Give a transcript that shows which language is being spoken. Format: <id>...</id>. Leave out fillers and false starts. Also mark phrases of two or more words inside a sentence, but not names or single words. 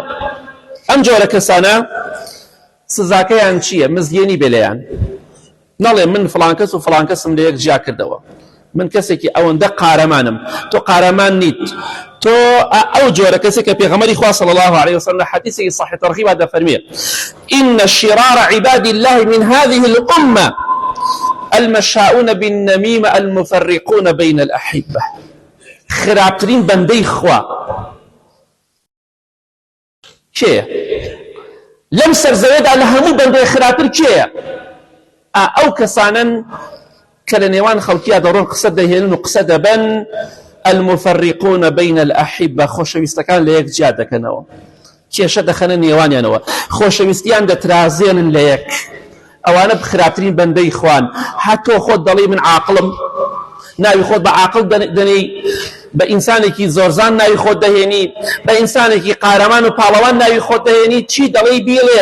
<ckb>ئەم جۆرە کەسانە سزاکەیان چییە؟ مزگێنی بێلەیان، نەڵێ من فڵان کەس و فڵان کەسم لە یەک جیا کردەوە، من کەسێکی ئەوەندە قارەمانم، تۆ قارەمان نیت، تۆ ئەو جۆرە کەسێکە پێغەمبەری خوا</ckb> <ar>صلی الله عليه وسلم</ar> <ckb>لە حەدیثێکی صحیح تەرغیبا دەفەرمێ</ckb> <ar>إن شرار عباد الله من هذه الأمة المشاؤون بالنميمة المفرقون بين الأحبة.</ar> <ckb>خرابترین بەندەی خوا کێیە؟ لەم سەرزەوێدا لە هەموو بەندەی خراپتر کێیە؟ ئەو کەسانن کە لە نێوان خەڵکییا دەڕۆن قسە دەهێنن و قسە دەبەن</ckb> <ar>المفرقون بين الأحبة،</ar> <ckb>خۆشەویستەکان لە یەک جیا دەکەنەوە، کێشە دەخەنە نێوانیانەوە، خۆشەویستیان دەترازێنن لە یەک. ئەوانە خراپترین بەندەی خوان. هەتۆ خۆت دەڵی من عاقڵم، ناوی خۆت بە عاقڵ دەنێی، بە ئینسانێکی زۆرزان ناوی خۆت دەهێنی، بە ئینسانێکی قارەمان و پاڵەوان ناوی خۆت دەهێنی، چی دەڵی بیڵێ.</ckb>